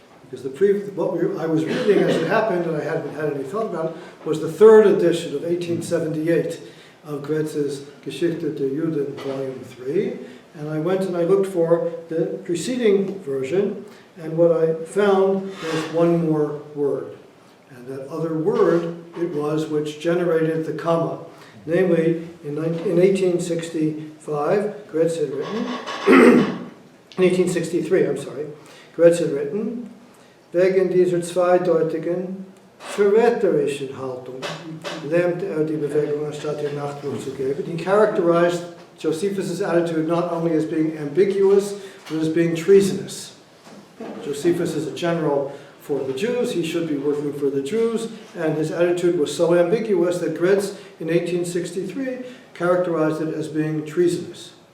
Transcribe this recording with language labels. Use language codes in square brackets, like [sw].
[en] Because I was reading as it happened, and I hadn't had any thought about it, was the third edition of 1878 of Graetz's Geschichte der Juden, Volume 3. And I went and I looked for the preceding version, and what I found was one more word. And that other word it was which generated the comma. Namely, in 1865, Graetz had written, in 1863, I'm sorry, Graetz had written, [de] wegen dieser zweideutigen, verräterischen Haltung lähmte die Bewegung anstatt den Nachdruck zu geben. [en] He characterized Josephus' attitude not only as being ambiguous, but as being treasonous. Josephus is a general for the Jews, he should be working for the Jews, and his attitude was so ambiguous that Graetz in 1863 characterized it as being treasonous.